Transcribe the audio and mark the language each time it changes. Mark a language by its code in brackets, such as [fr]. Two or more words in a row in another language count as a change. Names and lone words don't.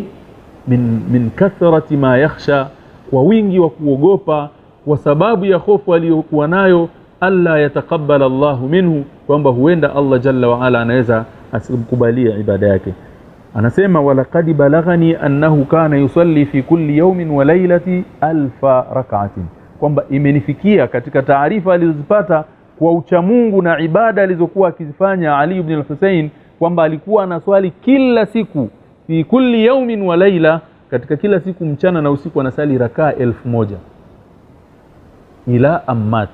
[ar] من كثرة ما يخشى, [sw] kwa wingi wa kuogopa, kwa sababu ya hofu aliyokuwa nayo [ar] ألا يتقبل الله منه, [sw] kwamba huenda Allah [ar] جل وعلا [sw] anaweza asimkubalia ibada yake. Anasema [ar] ولقد بلغني أنه كان يصلي في كل يوم وليلة 1000 ركعة, [sw] kwamba imenifikia katika taarifa alizozipata kwa uchamungu na ibada alizokuwa akizifanya Ali ibn al-Husayn, kwamba alikuwa anaswali kila siku [ar] في كل يوم وليلة, [sw] katika kila siku mchana na usiku anasali rakaa 1000 ila ammat.